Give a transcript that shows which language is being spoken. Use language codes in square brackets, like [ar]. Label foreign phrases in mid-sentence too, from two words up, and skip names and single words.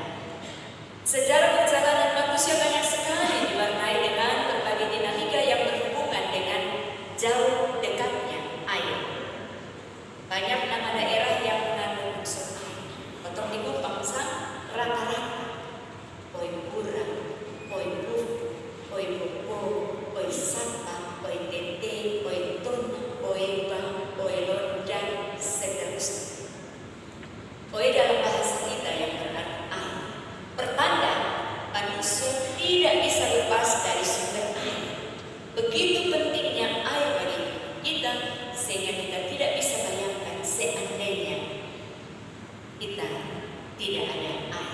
[id] Sejarah perjalanan manusia banyak sekali diwarnai dengan berbagai dinamika yang berhubungan dengan jauh dekatnya air. Banyak nama daerah yang mengandung unsur air. Potong di Kupang sang rata-rata Poi Pura, Poi Pufu, Poi Popo, Poi Sapa, Poi Tete, Poi Tun, Poi Bang, Poi Londan, seterusnya. Poi dalam bahasa kita yang berarti air, pertanda manusia tidak bisa lepas dari sumber air. Begitu pentingnya air bagi kita sehingga kita tidak bisa bayangkan seandainya kita tidak ada air.